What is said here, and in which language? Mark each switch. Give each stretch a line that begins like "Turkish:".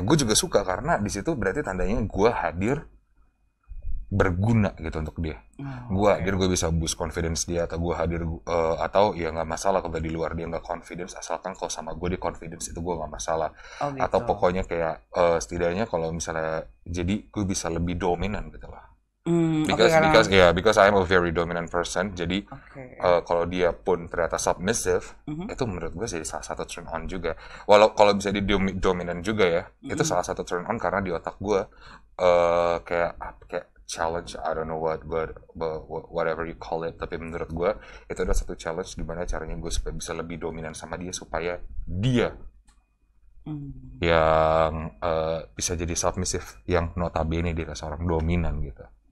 Indonesian: Gue juga suka karena di situ berarti tandanya gue hadir berguna gitu untuk dia. Gue hadir, gue bisa
English: boost confidence
Indonesian: dia, atau gue hadir atau ya nggak masalah kalau di luar dia nggak confidence, asalkan kalau sama gue dia confidence itu gue nggak masalah. Gitu. Atau pokoknya kayak setidaknya kalau misalnya jadi gue bisa lebih dominan gitu lah.
English: Because I'm a very dominant person.
Indonesian: Jadi kalau dia pun ternyata submissive, itu menurut gue jadi salah satu turn on juga. Walau kalau bisa di dominan juga ya, itu salah satu turn on karena di otak gue kayak challenge,
English: I don't know whatever you call it,
Indonesian: tapi menurut gue itu adalah satu challenge gimana caranya gue supaya bisa lebih dominan sama dia supaya dia yang bisa jadi submissive yang notabene dia seorang dominan gitu.